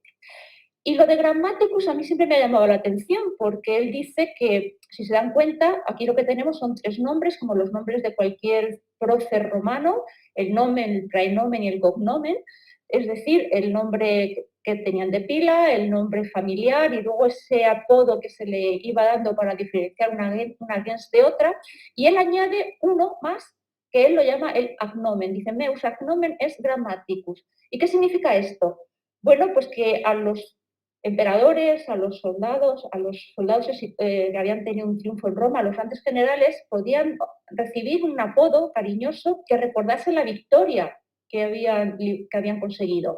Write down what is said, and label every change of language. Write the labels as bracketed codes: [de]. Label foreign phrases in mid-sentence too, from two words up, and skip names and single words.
[es] Y lo de Grammaticus a mí siempre me ha llamado la atención porque él dice que, si se dan cuenta, aquí lo que tenemos son tres nombres, como los nombres de cualquier prócer romano, el nomen, el praenomen y el cognomen, es decir, el nombre que tenían de pila, el nombre familiar y luego ese apodo que se le iba dando para diferenciar una gens de otra, y él añade uno más que él lo llama el agnomen. Dice, [la] meus agnomen es grammaticus. [es] ¿Y qué significa esto? Bueno, pues que a los emperadores, a los soldados que habían tenido un triunfo en Roma, los grandes generales, podían recibir un apodo cariñoso que recordase la victoria que habían conseguido.